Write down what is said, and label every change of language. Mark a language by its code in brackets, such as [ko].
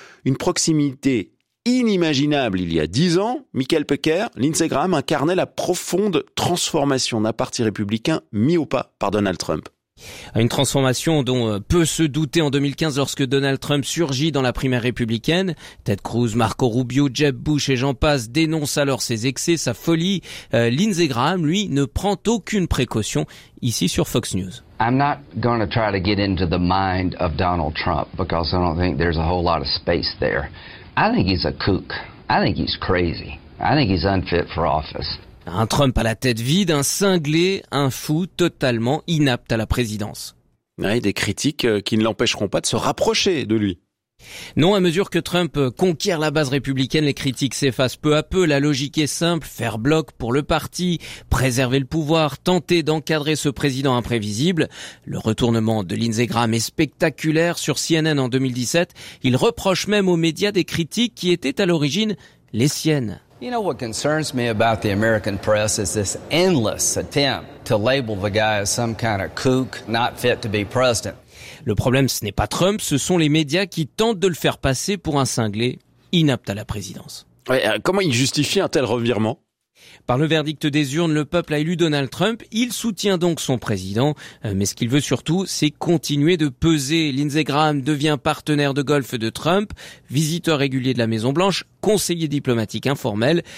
[fr] Une proximité inimaginable il y a 10 ans, Michael Pecker, Lindsey Graham incarnait la profonde transformation d'un parti républicain mis au pas par Donald Trump. Une transformation dont peu se doutaient en 2015 lorsque Donald Trump surgit dans la primaire républicaine. Ted Cruz, Marco Rubio, Jeb Bush et j'en passe dénoncent alors ses excès, sa folie. Lindsey Graham, lui, ne prend aucune précaution ici sur Fox News. [en] I'm not going to try to get into the mind of Donald Trump because I don't think there's a whole lot of space there. I think he's a kook. I think he's crazy. I think he's unfit for office. [fr] Un Trump à la tête vide, un cinglé, un fou totalement inapte à la présidence. Ouais, des critiques qui ne l'empêcheront pas de se rapprocher de lui. Non, à mesure que Trump conquiert la base républicaine, les critiques s'effacent peu à peu. La logique est simple, faire bloc pour le parti, préserver le pouvoir, tenter d'encadrer ce président imprévisible. Le retournement de Lindsey Graham est spectaculaire. Sur CNN en 2017, il reproche même aux médias des critiques qui étaient à l'origine les siennes. [en] You know what concerns me about the American press is this endless attempt to label the guy as some kind of kook, not fit to be president. [fr] Le problème, ce n'est pas Trump, ce sont les médias qui tentent de le faire passer pour un cinglé inapte à la présidence. Ouais, comment il justifie un tel revirement ? Par le verdict des urnes, le peuple a élu Donald Trump, il soutient donc son président. Mais ce qu'il veut surtout, c'est continuer de peser. Lindsey Graham devient partenaire de golf de Trump, visiteur régulier de la Maison Blanche, conseiller diplomatique informel.